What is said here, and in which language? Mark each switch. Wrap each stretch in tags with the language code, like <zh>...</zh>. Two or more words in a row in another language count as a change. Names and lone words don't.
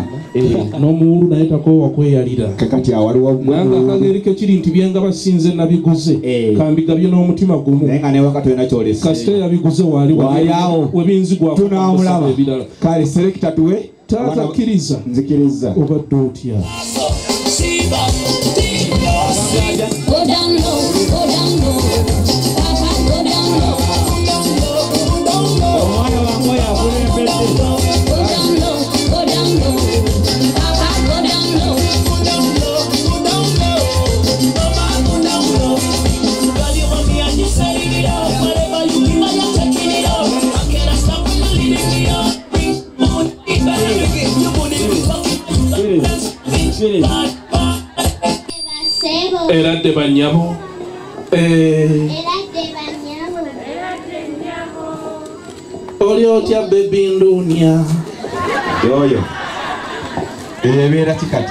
<lg>n'omuwulu naye takoowa kweyalira. Kakati awaliwo nanga akagereko kiri nti byenga basinze nabiguze kambigabye n'omutima gumu. Naye nga ne wakati olina kyolese. Kasita yabiguze wali awo webinzigwa tunamulaba. Kale selekita tuwe. Taata kkiriza. Nzikiriza. Obadde otya.</lg> <en>Go down low, go down low. Papa, go down low. Omwana wange yakulembedde. Go down low, go down low. Papa, go down low. Everybody want me and you say it up. Whatever you give, I am taking it up. I cannot stop when you're leading me up. Bring money, better again. You put it in pocket.</en> <lg>Eradde banyabo. Oli otya baby ndunya. Yoyo. Ebeera kikati.</lg>